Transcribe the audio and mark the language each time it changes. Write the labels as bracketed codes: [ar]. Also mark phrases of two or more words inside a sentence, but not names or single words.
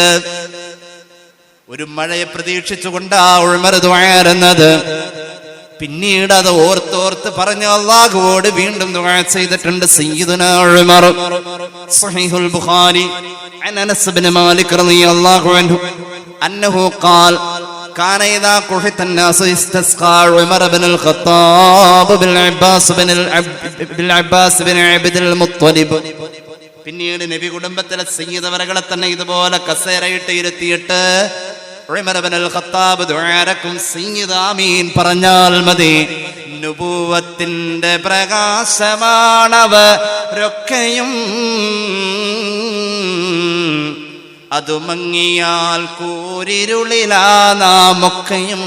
[ml] ഒരു മഴയെ പ്രതീക്ഷിച്ചുകൊണ്ടാ ഉമർ ദുആ എന്നത്. പിന്നീട് അത് ഓർത്തോർത്ത് പറഞ്ഞ അല്ലാഹുവോട് വീണ്ടും ദുആ ചെയ്തിട്ടുണ്ട് സയ്യിദുനാ ഉമർ. [ar] صحيح البخاري عن أنس بن مالك رضي الله عنه أنه قال كان إذا قحط الناس استسقى عمر بن الخطاب بالعباس بن عبد المطلب. [ml] പിന്നീട് നബി കുടുംബത്തിലെ സയ്യിദവരകളെ തന്നെ ഇതുപോലെ കസേരയിട്ട് ഇരുത്തിയിട്ട് ഉമർ ഇബ്നുൽ ഖത്താബ് ദുആരക്കും സയ്യിദ് ആമീൻ പറഞ്ഞാൽ മതി. നുബുവത്തിന്റെ പ്രകാശമാണവരൊക്കെയും, അതു മങ്ങിയാൽ കൂരിരുളിലാ നാമൊക്കെയും.